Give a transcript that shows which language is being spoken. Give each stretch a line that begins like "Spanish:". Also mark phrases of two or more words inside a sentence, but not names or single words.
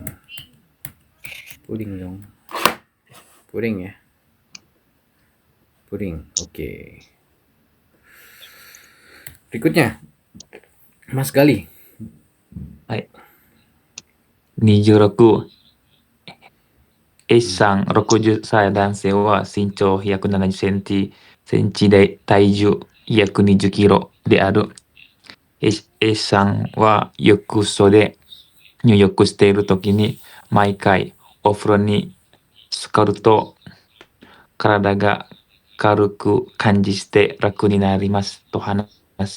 Indonesian: Puring dong. Puring ya. Puring. Oke. Berikutnya. Mas Gali.
Japanese: 26。S さん、60歳男性は身長170センチで体重120キロである。S さんは浴槽で入浴しているときに毎回お風呂に浸かると体が軽く感じして楽になりますと話す。